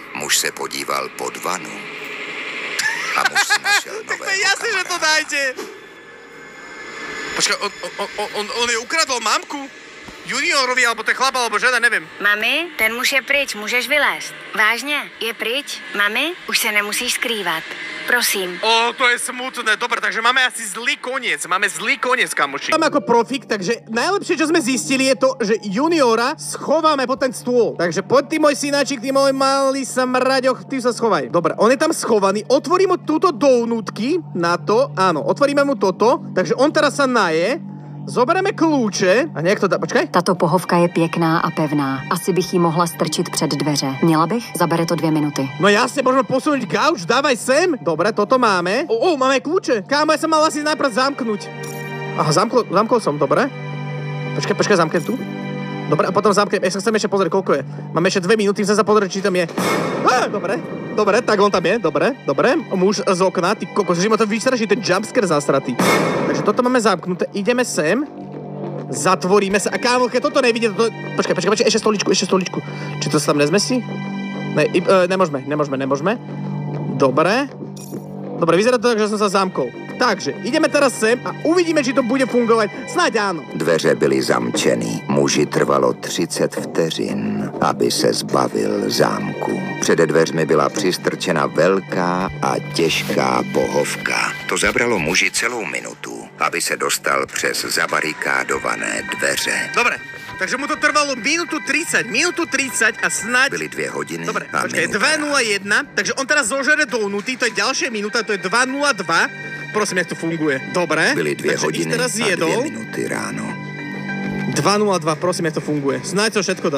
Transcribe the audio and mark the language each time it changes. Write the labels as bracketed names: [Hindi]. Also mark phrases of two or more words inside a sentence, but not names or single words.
[Czech] Muž se podíval pod vanu. A muž si našel [Slovak] Tak [Czech] nového [Slovak] to je jasné, že to [Czech] kamaráda. [Slovak] nájde. Počkaj, on je ukradol mamku? Juniorovi, alebo to je chlap, alebo žena, neviem. [Czech] Mami, ten muž je pryč, můžeš vylézt. Vážně, je pryč? Mami, už se nemusíš skrývat. Prosím. [Slovak] To je smutné. Dobre, takže máme asi zlý koniec. Máme zlý koniec, kamoši. Tam ako profik, takže najlepšie, čo sme zistili, je to, že juniora schováme pod ten stôl. Takže poď ty, môj synáčik, ty môj malý samraďoch, ty sa schovaj. Dobre, on je tam schovaný, otvorím mu túto dovnútky na to, áno, otvoríme mu toto, takže on teraz sa naje, zoberieme kľúče a nejak to dá, počkaj. [Czech] Tato pohovka je pěkná a pevná. Asi bych ji mohla strčit před dveře. Měla bych? Zabere to 2 minuty. [Slovak] No jasne, môžeme posunúť gauč, dávaj sem. Dobre, toto máme. Máme kľúče. Kámo, ja sa mal asi najprv zamknúť. Aha, zamkol som, dobre. Počkaj, zamknem tu. Dobre, a potom zamknem. Ja sa chcem ešte pozrieť, koľko je. Máme ešte 2 minúty, chcem sa pozrieť, či tam je. Dobre, tak on tam je, dobre. Muž z okna, ty kokos, že ma to vystraší, ten jumpscare zasratý. Takže toto máme zamknuté, ideme sem. Zatvoríme sa. A kámo, keď toto nevidie, toto... Počkaj, ešte stoličku. Či to sa tam nezmestí? Nemôžeme. Dobre, vyzerá to tak, že som sa zamkol. Takže, ideme teraz sem a uvidíme, či to bude fungovať. Snáď áno. [Czech] Dveře byly zamčeny. Muži trvalo 30 vteřin, aby se zbavil zámku. Přede dveřmi byla přistrčena velká a těžká pohovka. To zabralo muži celou minutu, aby se dostal přes zabarikádované dveře. [Slovak] Dobre, takže mu to trvalo minútu 30 a snáď... [Czech] Byly 2 hodiny [Slovak] Dobre, a počkaj, [Czech] minuta. [Slovak] 2:01, takže on teraz zožere dovnúty, to je ďalšia minúta, to je 2:02. Prosím, [Czech] jak to funguje. [Slovak] Dobre, [Czech] Byly 2 [Slovak] takže [Czech] hodiny [Slovak] ich teraz [Czech] a 2 [Slovak] zjedol. [Czech] minuty ráno. [Slovak] 2:02, prosím, [Czech] jak to funguje. [Slovak] Snáď to všetko dal.